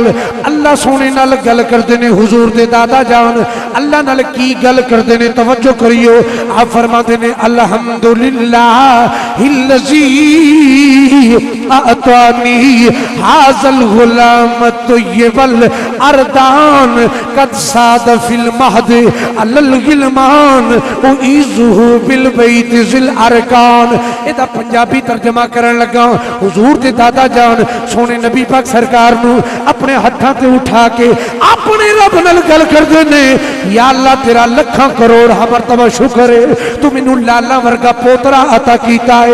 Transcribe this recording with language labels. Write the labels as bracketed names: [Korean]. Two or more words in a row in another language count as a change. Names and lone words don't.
[Punjabi] اللہ سوہنے نال گل کرتے نیں حضور دے دادا جان. اللہ نال کی گل کرتے نیں، توجہ کریو۔ آپ فرماتے نیں [Arabic] الحمد لله الذي أعطاني هذا الغلام الطيب الأردان قد ساد في المهد على الغلمان أعيذه بالبيت ذي الأركان. [Punjabi] ایہدا پنجابی ترجمہ کرن لگا۔ حضور دے دادا جان سوہنے نبی پاک سرکار نوں اپنے ہتھاں تے اٹھا کے اپنے رب نال گل کردے نیں، یا اللہ تیرا لکھاں کروڑ مرتبہ شکر اے، تو مینوں لالہ ورگا پوترا عطا کیتا اے.